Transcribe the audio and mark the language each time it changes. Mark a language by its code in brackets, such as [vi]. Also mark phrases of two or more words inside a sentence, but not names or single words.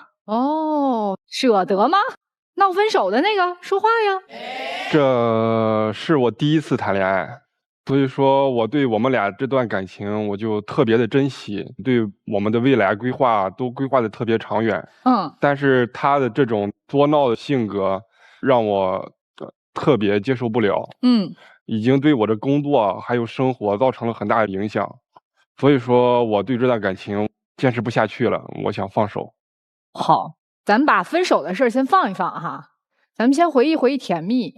[zh] 哦，捨得嗎？鬧分手的那個，說話呀。這是我第一次談戀愛，所以說我對我們倆這段感情我就特別的珍惜，對我們的未來規劃都規劃的特別長遠。但是他的這種作鬧的性格讓我特別接受不了。已經對我的工作還有生活造成了很大的影響，所以說我對這段感情堅持不下去了，我想放手。好，咱們把分手的事兒先放一放哈，咱們先回憶回憶甜蜜。